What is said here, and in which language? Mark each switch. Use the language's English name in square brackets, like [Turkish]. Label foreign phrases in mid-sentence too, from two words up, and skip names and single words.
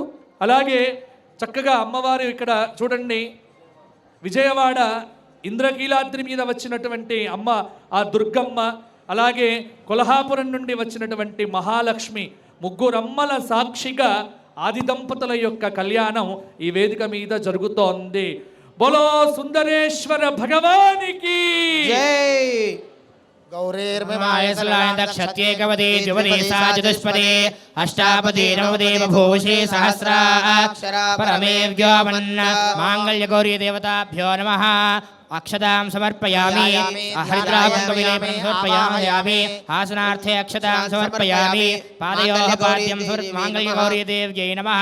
[Telugu] అలాగే చక్కగా అమ్మవారు ఇక్కడ చూడండి, విజయవాడ ఇంద్రకీలాద్రి మీద వచ్చినటువంటి అమ్మ ఆ దుర్గమ్మ, అలాగే కొల్హాపురం నుండి వచ్చినటువంటి మహాలక్ష్మి, ముగ్గురమ్మల సాక్షిగా ఆది దంపతుల యొక్క కళ్యాణం ఈ వేదిక మీద జరుగుతోంది. బోలో సుందరేశ్వర భగవానికి జై. [Sanskrit] गौरीर्मिमायसलायन्दक्षत्येकवदे द्विपदे सा चतुष्पदे अष्टापदे नवपदे बभूषे सहस्राक्षरा परमेव्योमन्न माङ्गल्यगौरी देवताभ्यो नमः। अक्षतां समर्पयामि, हरिद्राकुङ्कुमविलेपनं समर्पयामि, आसनार्थे अक्षतां समर्पयामि, पादयोः पाद्यं माङ्गल्यगौरी देव्यै नमः।